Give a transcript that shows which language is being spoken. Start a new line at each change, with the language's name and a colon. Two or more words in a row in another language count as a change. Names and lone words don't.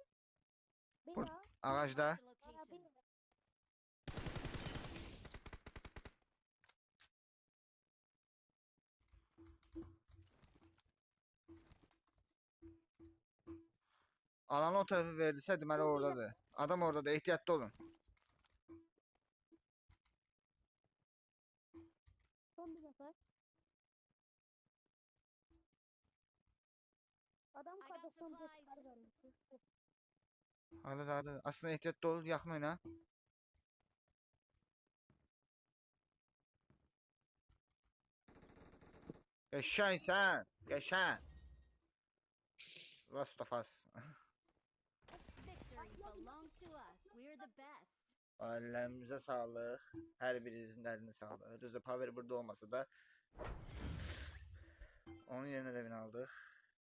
Turkish: Bir Bur- daha. Ağacda.
English: Marked a
Turkish: Bana bir
English: location.
Azerbaijani: Alanı o tərəfə verdisə, deməli oradadır. Adam oradadır, ehtiyatlı olun.
Turkish: son bir sefer. Adam
English: I got
Turkish: kafasından bir
English: supplies.
Turkish: çıkar vermiş. Hadi.
Azerbaijani: Aslında ehtiyatlı ol, yaxın oyna. Qəşəng sən, qəşəng.
English: Last of Us. Victory belongs to us. We're the best.
Azerbaijani: Ailəmizə sağlıq. Hər birinizin əlinə sağlıq. Düzdür, Power burada olmasa da onun yerinə də win aldıq.